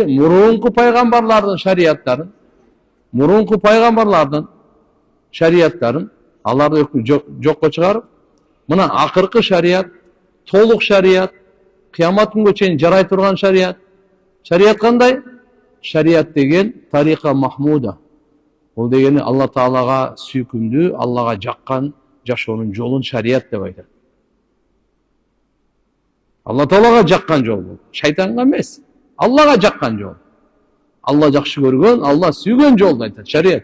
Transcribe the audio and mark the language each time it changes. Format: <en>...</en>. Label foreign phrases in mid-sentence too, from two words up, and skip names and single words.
<ky>Мурунку пайгамбарлардан шарияттарын, мурунку пайгамбарлардан шарияттарын Аллахтын өкүмү жокко чыгарып мына акыркы шарият, толук шарият, кыямат күнү чейин жарай турган шарият. Шарият кандай? Шарият деген</ky> <ar>طريقة محمودة.</ar> <ky>Ал дегени Аллах Таалага сүйкүмдүү, Аллахка жаккан жашоонун жолун шарият деп айтат. Аллах Таалага жаккан жол бу. Шайтанга эмес. Аллахка жаккан жол. Аллах жакшы көргөн, Аллах сүйгөн жолду айтат шарият.</ky>